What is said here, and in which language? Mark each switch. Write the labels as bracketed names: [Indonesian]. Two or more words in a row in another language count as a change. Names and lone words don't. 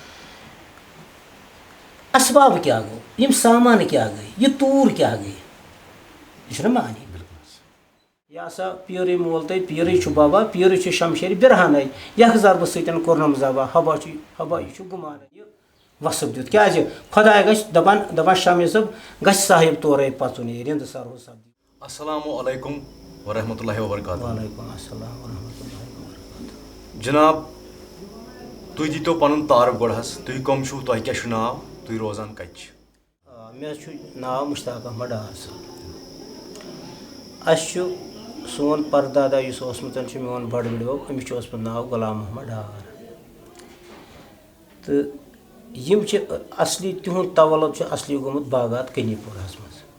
[Kashmiri] اسباب کیٛاہ گوٚو یِم سامان کیٛاہ گٔے یہِ توٗر کیٛاہ گٔے یہِ چھُنہ معنی یہ سا پیرٕے مول تہٕ پیرٕے چھُ بابا پیرٕے چھُ شمشیرِ برہانَے یکھ ضربہٕ سۭتۍ کوٚرنم ذبح ہبا یہِ چھُ گُمانَے یہِ وصف دیُت کیٛازِ خۄداے گژھِ دپان شمع صٲب گژھِ صاحب تورے پَژُن یہِ رِنٛدٕ سرو سپدِ. [Arabic] السلام علیکم ورحمۃ اللہ وبرکاتہ. وعلیکم السلام ورحمۃ اللہ وبرکاتہ. [Kashmiri] جناب تُہۍ دیٖتو پنُن تعارُف گۄڈٕ حظ تُہۍ کٕم چھِو تۄہہِ کیٛاہ چھُ ناو تُہۍ روزان کتہِ چھِ؟ مےٚ چھُ ناو مُشتاق احمد ڈار صٲب. اَسہِ چھُ سون پردادا یُس اوسمُت چھُ میون بٔڑ بٕڈبب أمِس چھُ اوسمُت ناو غلام محمد ڈار تہٕ یِم چھِ اصلی تِہُنٛد تولُد چھُ اصلی گوٚمُت باغات کنی پوٗراہس منٛز.